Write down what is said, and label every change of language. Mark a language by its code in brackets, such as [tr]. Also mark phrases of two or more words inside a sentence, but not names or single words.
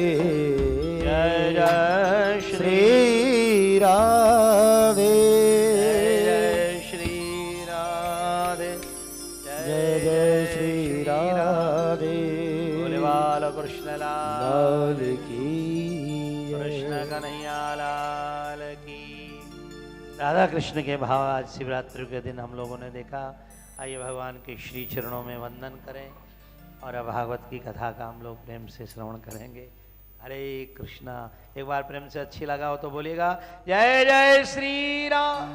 [hi] जय जय श्री राधे जय श्री राधे जय जय श्री राधे बोले बाल कृष्ण लाल की कृष्ण कन्हैया लाल की। राधा कृष्ण के भाव आज शिवरात्रि के दिन हम लोगों ने देखा। आइए भगवान के श्री चरणों में वंदन करें और अब भागवत की कथा का हम लोग प्रेम से श्रवण करेंगे। हरे कृष्णा। एक बार प्रेम से अच्छी लगा हो तो बोलिएगा जय जय श्री राम